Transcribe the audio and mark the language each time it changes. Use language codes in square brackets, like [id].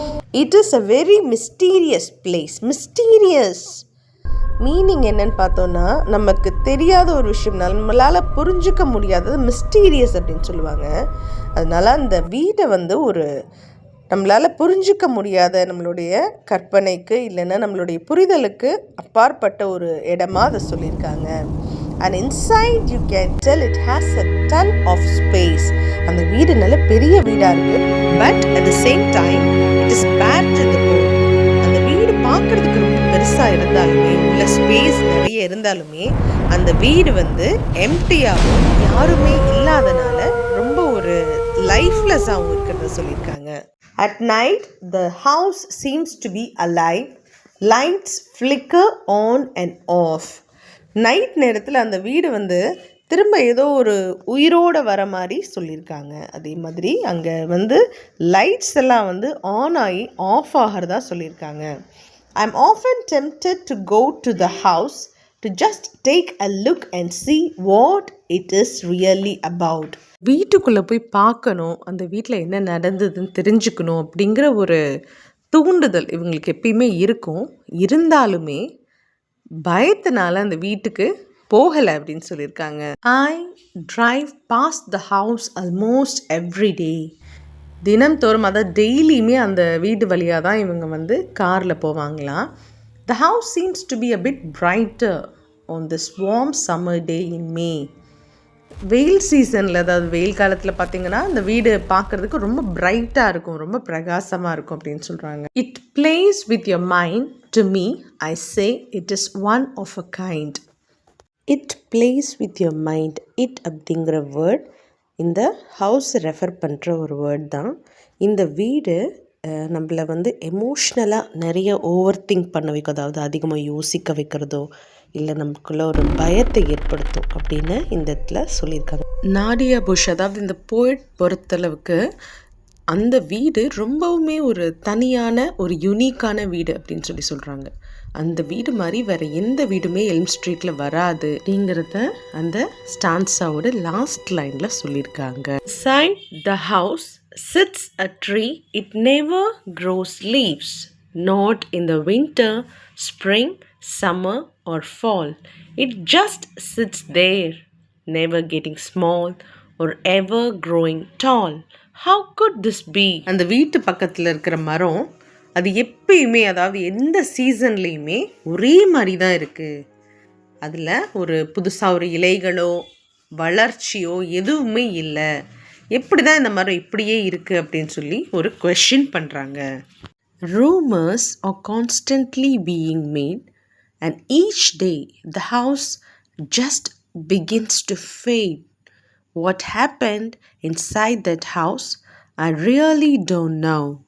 [en] It is a very mysterious place. [ta] Mysterious meaning என்னன்னு பார்த்தோன்னா, நமக்கு தெரியாத ஒரு விஷயம், நம்மளால் புரிஞ்சிக்க முடியாதது மிஸ்டீரியஸ் அப்படின்னு சொல்லுவாங்க. அதனால் அந்த வீட்டை வந்து ஒரு நம்மளால் புரிஞ்சிக்க முடியாத, நம்மளுடைய கற்பனைக்கு இல்லைன்னா நம்மளுடைய புரிதலுக்கு அப்பாற்பட்ட ஒரு இடமா அதை சொல்லியிருக்காங்க. [en] And inside you can tell it has a ton of space. [ta] அந்த வீடு நல்ல பெரிய வீடாக இருக்குது. [en] But at the same time it is bare to the bone. [ta] அந்த வீடு பார்க்குறதுக்கு ரொம்ப பெருசாக இருந்தாலுமே, உள்ள ஸ்பேஸ் நிறைய இருந்தாலுமே, அந்த வீடு வந்து எம்டியாகவும் யாருமே இல்லாதனால ரொம்ப ஒரு லைஃப்லெஸ்ஸாகவும் இருக்கிறத சொல்லியிருக்காங்க. [en] At night the house seems to be alive. Lights flicker on and off. [ta] Night நேரத்தில் அந்த வீடு வந்து திரும்ப ஏதோ ஒரு உயிரோடு வர மாதிரி சொல்லியிருக்காங்க. அதே மாதிரி அங்கே வந்து லைட்ஸ் எல்லாம் வந்து ஆன் ஆகி ஆஃப் ஆகிறதா சொல்லியிருக்காங்க. [en] I am often tempted to go to the house to just take a look and see what it is really about. [ta] வீட்டுக்குள்ளே போய் பார்க்கணும், அந்த வீட்டில் என்ன நடந்ததுன்னு தெரிஞ்சுக்கணும் அப்படிங்கிற ஒரு தூண்டுதல் இவங்களுக்கு எப்பயுமே இருக்கும். இருந்தாலுமே பயத்தினால அந்த வீட்டுக்கு போகலை அப்படின்னு சொல்லியிருக்காங்க. [en] I drive past the house almost every day. [ta] தினம்தோறும், அதாவது டெய்லியுமே அந்த வீடு வழியாக தான் இவங்க வந்து காரில் போவாங்களாம். [en] The house seems to be a bit brighter on this warm summer day in May. [ta] வெயில் சீசனில், அதாவது வெயில் காலத்தில் பார்த்திங்கன்னா அந்த வீடு பார்க்குறதுக்கு ரொம்ப பிரைட்டாக இருக்கும், ரொம்ப பிரகாசமாக இருக்கும் அப்படின்னு சொல்கிறாங்க. [en] It plays with your mind. To me, I say it is one of a kind. It plays with your mind. [ta] It அப்படிங்கிற வேர்ட் இந்த ஹவுஸ் ரெஃபர் பண்ணுற ஒரு வேர்ட் தான். இந்த வீடு நம்மளை வந்து எமோஷ்னலாக நிறைய ஓவர் திங்க் பண்ண வைக்கும், அதாவது அதிகமாக யோசிக்க வைக்கிறதோ இல்லை நமக்குள்ள ஒரு பயத்தை ஏற்படுத்தும் அப்படின்னு இந்த இடத்துல சொல்லியிருக்காங்க. நாடியா புஷ், அதாவது இந்த போய்ட் பொறுத்தளவுக்கு அந்த வீடு ரொம்பவுமே ஒரு தனியான ஒரு யூனிக்கான வீடு அப்படின்னு சொல்கிறாங்க. அந்த வீடு மாதிரி வேறு எந்த வீடுமே எல்ம் ஸ்ட்ரீட்டில் வராது அப்படிங்கிறத அந்த ஸ்டான்ஸாவோட லாஸ்ட் லைனில் சொல்லியிருக்காங்க. [en] Beside the house sits a tree. It never grows leaves, not in the winter, spring, summer or fall. It just sits there, never getting small or ever growing tall. How could this be? [ta] அந்த வீட்டு பக்கத்தில் இருக்கிற மரம் அது எப்பயுமே, அதாவது எந்த சீசன்லேயுமே ஒரே மாதிரி தான் இருக்குது. அதில் ஒரு புதுசாக ஒரு இலைகளோ வளர்ச்சியோ எதுவுமே இல்லை. எப்படி தான் இந்த மரம் இப்படியே இருக்குது அப்படின்னு சொல்லி ஒரு கொஷின் பண்ணுறாங்க. [en] Rumors are constantly being made and each day the house just begins to fade. What happened inside that house, I really don't know.